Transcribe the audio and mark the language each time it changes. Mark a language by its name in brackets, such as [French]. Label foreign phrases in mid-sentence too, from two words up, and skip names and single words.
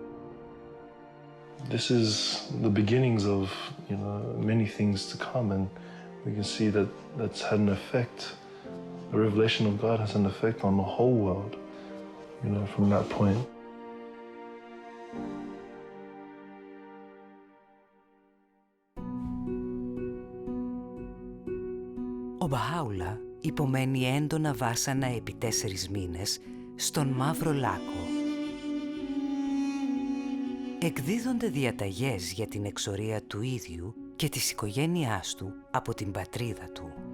[English] This is the beginnings of, many things to come, and we can see that that's had an effect. The revelation of God has an effect on the whole world, from that point. [Greek] Ο Μπαχάουλα υπομένει έντονα βάσανα επί 4 μήνες στον Μαύρο Λάκκο. Εκδίδονται διαταγές για την εξορία του ίδιου και της οικογένειάς του από την πατρίδα του.